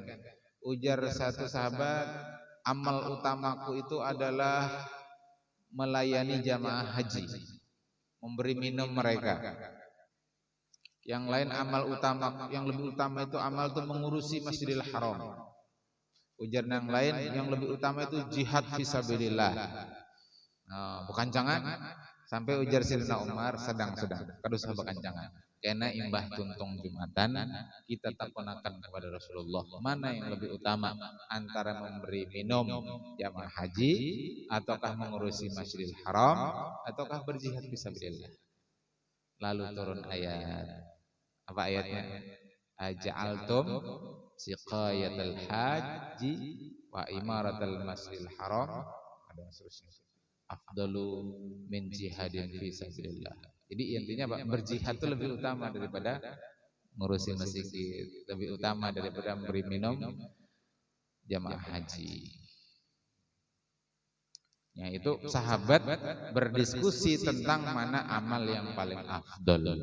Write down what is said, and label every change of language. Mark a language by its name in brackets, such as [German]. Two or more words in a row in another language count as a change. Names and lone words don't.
[Indonesian] Ujar satu sahabat, amal utamaku itu adalah melayani jamaah haji, memberi minum mereka. Yang lain amal utama, yang lebih utama itu amal itu mengurusi Masjidil Haram. Ujar yang lain, yang lebih utama itu jihad fisabilillah. [Banjar] Bekancangan sampai ujar Sayyidina Umar sedang-sedang kadus bekancangan. [Indonesian] Karena [Banjar] imbah tuntung Jumatan kita takonakan [Indonesian] kepada Rasulullah, mana yang lebih utama antara memberi minum jamaah haji ataukah mengurusi Masjidil Haram ataukah berjihad fisabilillah. Lalu turun ayat. Apa ayatnya? [Arabic] Aja'altum siqayatal haji wa imaratal masjidil haram [Indonesian] ada seterusnya. [Arabic] Afdalu min jihadin fi sabilillah. [Indonesian] Jadi intinya Pak, berjihad itu lebih utama daripada ngurusin masjid, lebih utama daripada memberi minum jamaah haji. Ya, itu sahabat berdiskusi tentang mana amal yang paling afdal.